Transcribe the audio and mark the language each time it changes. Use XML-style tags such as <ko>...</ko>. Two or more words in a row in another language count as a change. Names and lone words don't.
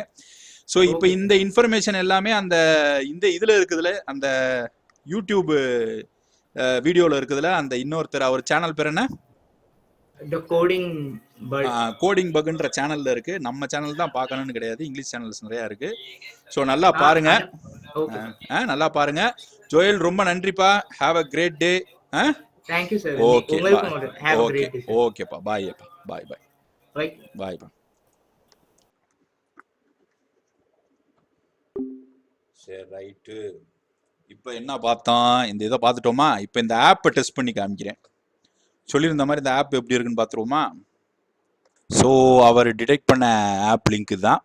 <ta>ஸோ இப்போ இந்த இன்ஃபர்மேஷன் எல்லாமே இந்த இதில் இருக்குதுல, அந்த யூடியூப் வீடியோவில் இருக்குதுல, அந்த இன்னொருத்தர், அவர் சேனல் பேர் என்ன, கோடிங் பக்ன்ற சேனல்ல இருக்கு. நம்ம சேனல் தான் பார்க்கணும்னு கிடையாது,</ta> <en>English channels</en> <ta>நிறையா இருக்கு. ஸோ நல்லா பாருங்க, நல்லா பாருங்க. ஜோயல் ரொம்ப நன்றிப்பா.</ta> <en>Have a great day. Thank you sir. Okay. Have a great day. Okay pa. Bye pa. Bye. Bye pa.</en> <ta>சரி, ரைட்டு. இப்போ என்ன பார்த்தோம், இந்த இதை பார்த்துட்டோமா? இப்போ இந்த ஆப்பை டெஸ்ட் பண்ணி காமிக்கிறேன். சொல்லியிருந்த மாதிரி இந்த ஆப் எப்படி இருக்குன்னு பார்த்துருவோமா? ஸோ அவர் டிடெக்ட் பண்ண</ta> <en>app link</en> <ta>தான்.</ta>